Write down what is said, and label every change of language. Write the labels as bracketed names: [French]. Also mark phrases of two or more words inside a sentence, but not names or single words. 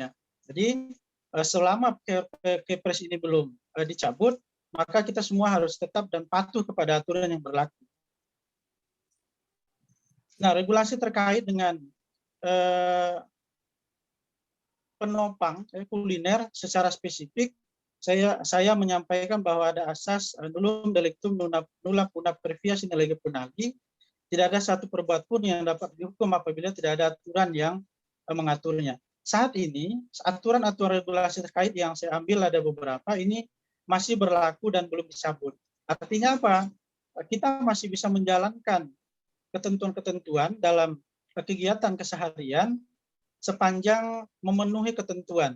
[Indonesian] Jadi selama Kepres ini belum dicabut, maka kita semua harus tetap dan patuh kepada aturan yang berlaku. Nah, regulasi terkait dengan penopang kuliner secara spesifik, saya menyampaikan bahwa ada asas [Latin] nullum delictum nulla punat previa sine lege punali. [Indonesian] Tidak ada satu perbuatan pun yang dapat dihukum apabila tidak ada aturan yang mengaturnya. Saat ini, aturan-aturan regulasi terkait yang saya ambil ada beberapa, ini masih berlaku dan belum dicabut. Artinya apa? Kita masih bisa menjalankan ketentuan-ketentuan dalam kegiatan keseharian sepanjang memenuhi ketentuan.